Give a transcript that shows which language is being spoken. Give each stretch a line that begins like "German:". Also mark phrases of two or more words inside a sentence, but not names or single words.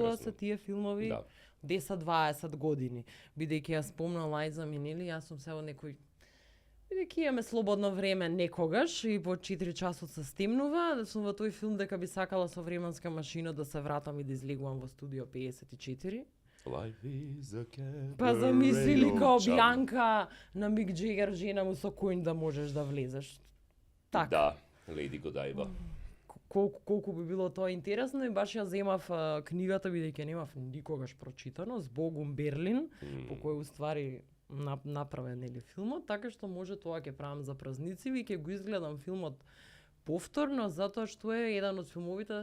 Macedonian: И тоа се тие филмови 10-20 години. Бидејќи јас спомнам Лајза Минели, јас сум се во некој Бидејќи имаме слободно време некогаш и по 4 часот се стемнува, да сум во тој филм дека би сакала со временска машина да се вратам и да излегувам во студио 54.
English: Life is a cat.
Macedonian: Па замисли ли као Бјанка на Мик Джегер жена му со коњ да можеш да влезеш. Така. Да, Леди Годайва. Колку би било тоа интересно и баш ја земав книгата бидејќи немав никогаш прочитано, Збогум Берлин, по кој уствари направен нели филмот, така што може тоа ќе правам за празници и ќе го изгледам филмот повторно затоа што е еден од филмовите.